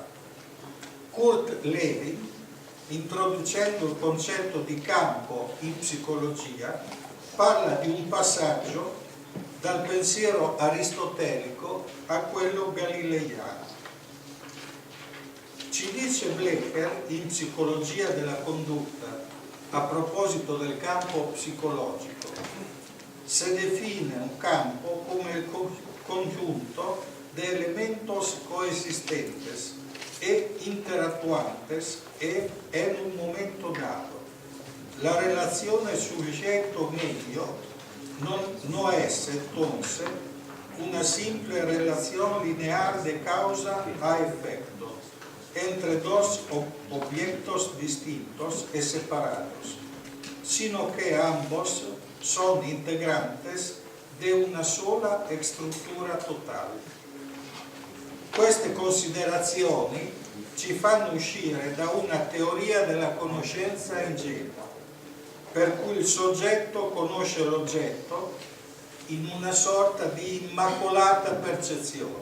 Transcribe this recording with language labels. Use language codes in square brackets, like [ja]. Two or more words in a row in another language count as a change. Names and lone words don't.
[it] Kurt Lewin, introducendo il concetto di campo in psicologia, parla di un passaggio dal pensiero aristotelico a quello galileiano. Ci dice Blecher in Psicologia della condotta, a proposito del campo psicologico, [es] se define un campo come il conjunto de elementos coexistentes e interactuantes en un momento dato. [it] La relazione [es] sujeto-medio no es entonces una simple relación lineal de causa a efecto entre dos objetos distintos y separados, sino que ambos son integrantes de una sola [it] struttura totale. Queste considerazioni ci fanno uscire da una teoria della conoscenza ingenua, per cui il soggetto conosce l'oggetto in una sorta di immacolata percezione.